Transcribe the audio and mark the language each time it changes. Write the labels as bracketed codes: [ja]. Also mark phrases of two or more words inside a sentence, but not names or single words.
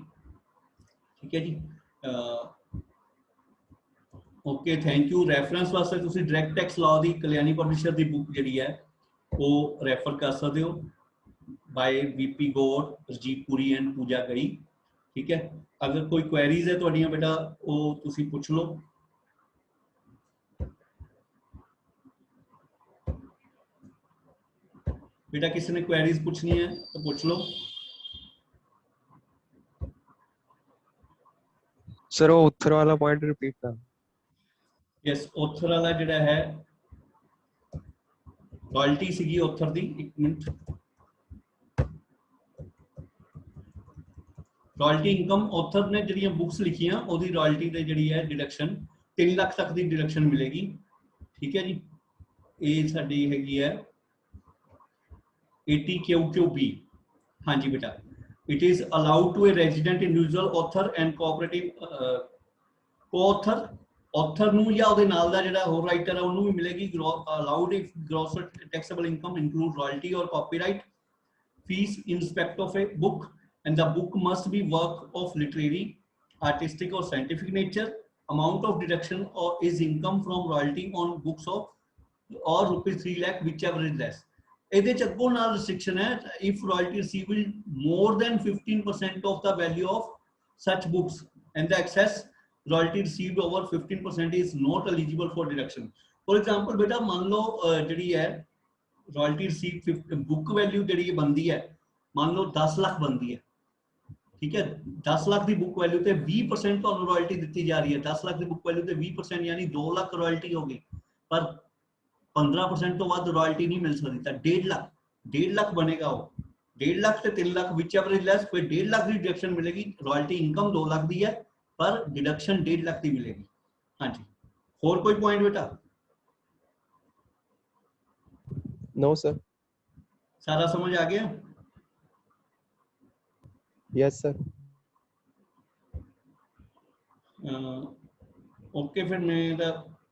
[pa] ਠੀਕ ਹੈ ਜੀ, [en] OK thank you. [pa] ਰੈਫਰੈਂਸ ਵਾਸਤੇ ਤੁਸੀਂ [en] direct tax law [pa] ਦੀ ਕਲਿਆਣੀ ਪਬਲਿਸ਼ਰ ਦੀ ਬੁੱਕ ਜਿਹੜੀ ਹੈ ਉਹ ਰੈਫਰ ਕਰ ਸਕਦੇ ਹੋ, ਬਾਏ VP ਗੌਰ, ਰਜੀਤ ਪੁਰੀ ਐਂਡ ਪੂਜਾ ਗਈ। ਠੀਕ ਹੈ, ਅਗਰ ਕੋਈ ਕੁਐਰੀਜ਼ ਹੈ ਤੁਹਾਡੀਆਂ ਬੇਟਾ ਉਹ ਤੁਸੀਂ ਪੁੱਛ ਲਓ। [hi] बेटा किसी ने क्वेरीज पूछनी है तो पूछ लो। सर वो ऑथर वाला पॉइंट रिपीट कर। [pa] ਯੈੱਸ, ਔਥਰ ਵਾਲਾ ਜਿਹੜਾ ਹੈ ਰਾਇਲਟੀ ਸੀਗੀ ਔਥਰ ਦੀ, ਇੱਕ ਮਿੰਟ, [en] royalty income [pa] ਔਥਰ ਨੇ ਜਿਹੜੀਆਂ ਬੁੱਕਸ ਲਿਖੀਆਂ ਓਦੀ ਰਾਇਲਟੀ ਦੇ ਜਿਹੜੀ ਹੈ ਡਿਡਕਸ਼ਨ 3 ਲੱਖ ਤੱਕ ਦੀ ਡਿਡਕਸ਼ਨ ਮਿਲੇਗੀ। ਠੀਕ ਹੈ ਜੀ, ਇਹ ਸਾਡੀ ਹੈਗੀ ਹੈ 80QQB। [hi] हाँ जी बेटा, [en] it is allowed to a resident individual author and cooperative co-author, author [pa] ਨੂੰ ਜਾਂ ਉਹਦੇ ਨਾਲ ਦਾ ਜਿਹੜਾ ਹੋਰ ਰਾਈਟਰ ਹੈ ਉਹਨੂੰ ਵੀ ਮਿਲੇਗੀ। [en] allowed if gross taxable income include royalty or copyright fees in respect of a book and the book must be work of literary, artistic or scientific nature. Amount of deduction or is income from royalty on books of or rupees 3 lakh whichever is less। [pa] ਇਹਦੇ ਚ ਅੱਗੋਂ ਨਾਲ ਰਿਸਟ੍ਰਿਕਸ਼ਨ ਹੈ, [en] if royalty received more than 15% of the value of such books and the excess royalty received over 15% is not eligible for deduction। For example [pa] ਬੇਟਾ ਮੰਨ ਲਓ ਜਿਹੜੀ ਹੈ [en] royalty received book value [pa] ਜਿਹੜੀ ਬਣਦੀ ਹੈ ਮੰਨ ਲਓ 10 ਲੱਖ ਬਣਦੀ ਹੈ। ਠੀਕ ਹੈ, 10 ਲੱਖ ਦੀ [en] book value [pa] ਤੇ 20% ਤੁਹਾਨੂੰ ਰਾਇਲਟੀ ਦਿੱਤੀ ਜਾ ਰਹੀ ਹੈ। 10 ਲੱਖ ਦੀ [en] book value [pa] ਤੇ 20% ਯਾਨੀ 2 ਲੱਖ ਰਾਇਲਟੀ ਹੋ ਗਈ, ਪਰ 15% ਤੋਂ ਵੱਧ ਰਾਇਲਟੀ ਨਹੀਂ ਮਿਲ ਸਕਦੀ। ਤਾਂ 1.5 ਲੱਖ ਬਣੇਗਾ ਉਹ 1.5 ਲੱਖ ਤੇ 3 ਲੱਖ ਵਿਚ [en] ever is less, [pa] ਫਿਰ 1.5 ਲੱਖ ਦੀ ਡਿਡਕਸ਼ਨ ਮਿਲੇਗੀ। [en] royalty income [pa] 2 ਲੱਖ ਦੀ ਹੈ ਪਰ ਡਿਡਕਸ਼ਨ 1.5 ਲੱਖ ਦੀ ਮਿਲੇਗੀ। ਹਾਂਜੀ, ਹੋਰ ਕੋਈ ਪੁਆਇੰਟ ਬੇਟਾ? [en] no sir. [hi] सारा समझ आ गया? [en] yes sir. [hi] ओके, फिर मैं